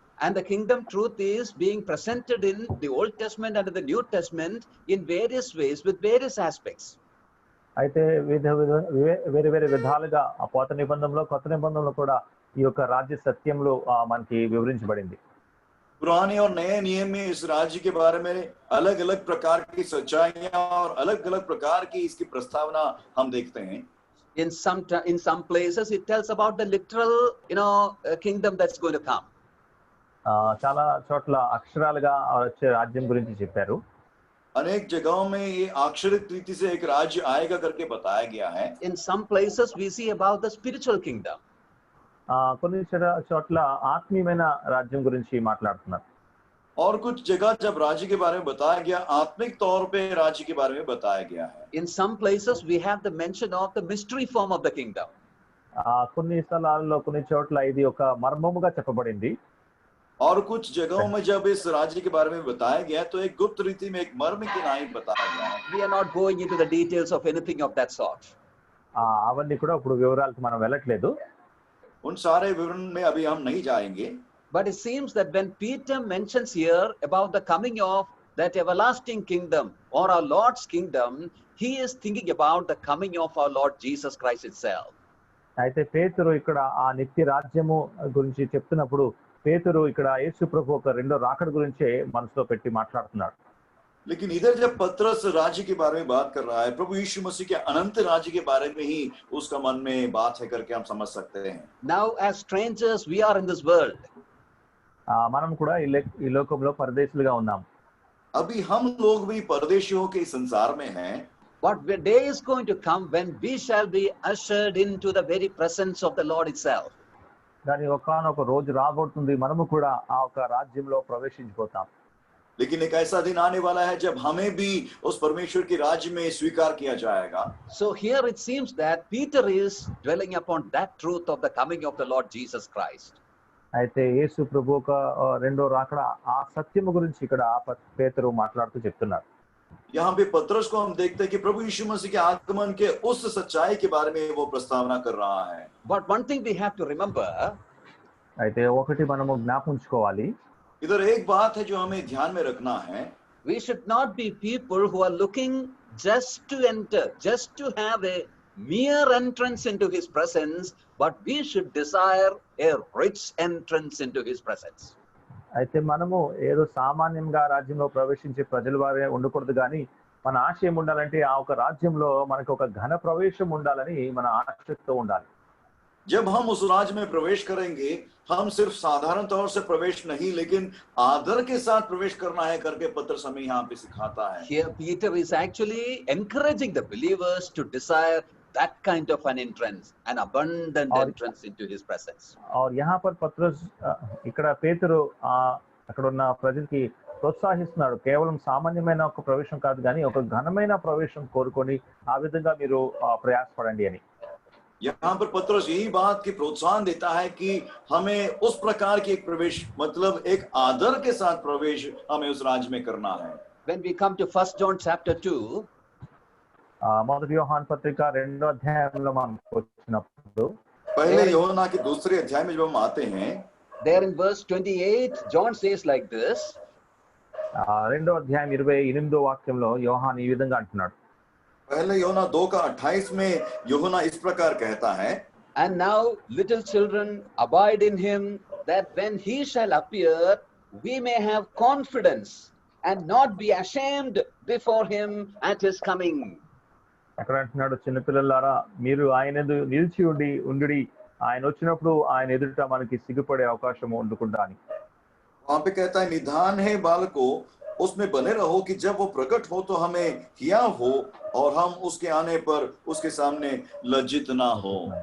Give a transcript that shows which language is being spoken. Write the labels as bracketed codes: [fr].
[en] And the kingdom truth is being presented in the Old Testament and in the New Testament in various ways with various aspects. [te] అయితే వేరే వేరే విధాలుగా ఆ పాత నిబంధనలో కొత్త నిబంధనలో కూడా ఈ యొక్క రాజ్య సత్యంలో మనకి వివరించబడింది. [hi] पुराने और नए नियम में इस राज्य के बारे में अलग अलग प्रकार की सच्चाइयां और अलग अलग प्रकार की इसकी प्रस्तावना हम देखते हैं। [en] In some places it tells about the literal kingdom that's going to come. [te] చాలా చోట్ల అక్షరాలుగా వచ్చే రాజ్యం గురించి చెప్పారు. [hi] अनेक जगहों में ये अक्षरित रीति से एक राज्य आएगा करके बताया गया है। [en] In some places we see about the spiritual kingdom. [te] కొన్ని చోట్ల ఆత్మీయమైన రాజ్యం గురించి మాట్లాడుతున్నారు. [hi] और कुछ जगह जब राज्य के बारे में बताया गया, आत्मिक तौर पे राज्य के बारे में बताया गया है। [en] In some places we have the mention of the mystery form of the kingdom. [te] కొన్ని స్థలాల్లో కొన్ని చోట్ల ఇది ఒక మర్మముగా చెప్పబడింది. [hi] और कुछ जगहों में जब इस राज्य के बारे में बताया गया तो एक गुप्त रीति में एक मर्म की नाई बताया गया है। [en] We are not going into the details of anything of that sort. [te] అవన్నీ కూడా ఇప్పుడు వివరాలకు మనం వెళ్ళట్లేదు. [hi] उन सारे विवरण में अभी हम नहीं जाएंगे। [en] But it seems that when Peter mentions here about the coming of that everlasting kingdom or our Lord's kingdom, he is thinking about the coming of our Lord Jesus Christ itself. [te] అయితే పేతురు ఇక్కడ ఆ నిత్య రాజ్యము గురించి చెప్తున్నప్పుడు పేతురు ఇక్కడ యేసు ప్రభు ఒక రెండో రాకడ గురించే మనసులో పెట్టి మాట్లాడుతున్నాడు. [hi] लेकिन इधर जब पत्रस राज्य के बारे में बात कर रहा है, प्रभु यीशु मसीह के अनंत राज्य के बारे में ही उसका मन में बात है करके हम समझ सकते हैं। [en] Now as strangers we are in this world. [te] మనం కూడా ఈ లోకంలో పరదేశులుగా ఉన్నాం. [hi] अभी हम लोग भी परदेशियों के संसार में हैं। [en] But the day is going to come when we shall be ushered into the very presence of the Lord itself. [te] కానీ ఒకానొక రోజు రాబోతుంది, మనము కూడా ఆ ఒక రాజ్యంలో ప్రవేశించిపోతాం. [hi] लेकिन एक ऐसा दिन आने वाला है जब हमें भी उस परमेश्वर के राज्य में स्वीकार किया जाएगा। [en] So here it seems that Peter is dwelling upon that truth of the coming of the Lord Jesus Christ. [te] అయితే యేసు ప్రభు ఒక రెండో రాకడ ఆ సత్యము గురించి ఇక్కడ పేతురు మాట్లాడుతూ చెప్తున్నారు. [hi] यहाँ पे पत्रस को हम देखते हैं कि प्रभु यीशु मसीह के आगमन के उस सच्चाई के बारे में वो प्रस्तावना कर रहा है। [en] But one thing we have to remember, [te] అయితే ఒకటి మనము జ్ఞాపకించుకోవాలి. [hi] इधर एक बात है जो हमें ध्यान में रखना है। [en] we should not be people who are looking just to enter, just to have a mere entrance into his presence, but we should desire a rich entrance into his presence. [te] అయితే మనము ఏదో సామాన్యంగా రాజ్యంలో ప్రవేశించే ప్రజల వారే ఉండకూడదు, కానీ మన ఆశయం ఉండాలంటే ఆ ఒక రాజ్యంలో మనకు ఒక ఘన ప్రవేశం ఉండాలని మన ఆశతో ఉండాలి. [hi] जब हम उस राज्य में प्रवेश करेंगे, हम सिर्फ साधारण तौर से प्रवेश नहीं लेकिन आदर के साथ प्रवेश करना है करके पत्रस हमें यहाँ पे सिखाता है। [en] Here Peter is actually encouraging the believers to desire that kind of an entrance, an abundant entrance into his presence. [hi] और यहाँ पर [te] పత్రస్ ఇక్కడ పేతురు అక్కడ ఉన్న ప్రజలకి ప్రోత్సహిస్తున్నాడు. కేవలం సామాన్యమైన ఒక ప్రవేశం కాదు, కానీ ఒక ఘనమైన ప్రవేశం కోరుకొని ఆ విధంగా మీరు ప్రయాసపడండి అని. [hi] यहाँ पर पत्रस यही बात की प्रोत्साहन देता है कि हमें उस प्रकार की एक प्रवेश, मतलब एक आदर के साथ प्रवेश हमें उस राज्य में करना है। [en] When we come to 1 John chapter 2, [te] మొదటి యోహాను పత్రిక 2వ అధ్యాయంలో మనం వచ్చినప్పుడు [hi] पहले यूहन्ना के दूसरे अध्याय में जब हम आते हैं, [en] there in verse 28, John says like this, [te] 2వ అధ్యాయం 28వ వాక్యంలో యోహాను ఈ విధంగా అంటున్నాడు. [hi] पहले यूहन्ना 2:28 में यूहन्ना इस प्रकार कहता है, [en] and now little children abide in him, that when he shall appear we may have confidence and not be ashamed before him at his coming. [te] అక్కడ అంటున్నాడు, చిన్నపిల్లలారా మీరు ఆయన నిలిచి ఉండి ఆయన వచ్చినప్పుడు ఆయన ఎదుట మనకి సిగ్గుపడే అవకాశం ఉండకుండా అని. [hi] वहां पे कहता है, निधान है बालकों, उसमें बने रहो कि जब वो प्रकट हो तो हमें हिया हो और हम उसके आने पर उसके सामने लज्जित ना हो।